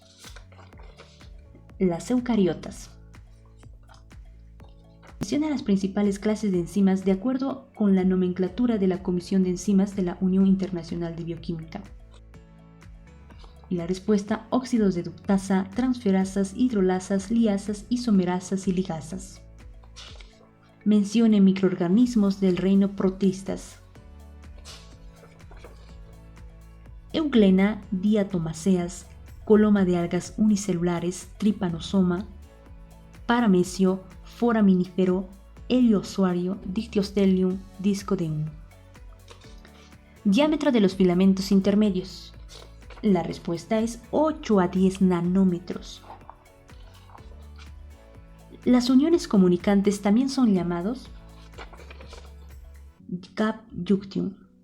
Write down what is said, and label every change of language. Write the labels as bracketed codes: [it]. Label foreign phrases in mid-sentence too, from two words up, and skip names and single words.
[es] Las eucariotas. Menciona las principales clases de enzimas de acuerdo con la nomenclatura de la Comisión de Enzimas de la Unión Internacional de Bioquímica. Y la respuesta: óxidos de ductasa, transferasas, hidrolasas, liasas, isomerasas y ligasas. Mencione microorganismos del reino protistas. Euglena, diatomaceas, coloma de algas unicelulares, tripanosoma, paramecio, foraminífero, heliosuario, dictyostelium, discodeum. Diámetro de los filamentos intermedios. La respuesta es 8 a 10 nanómetros. Las uniones comunicantes también son llamados [en] gap junction.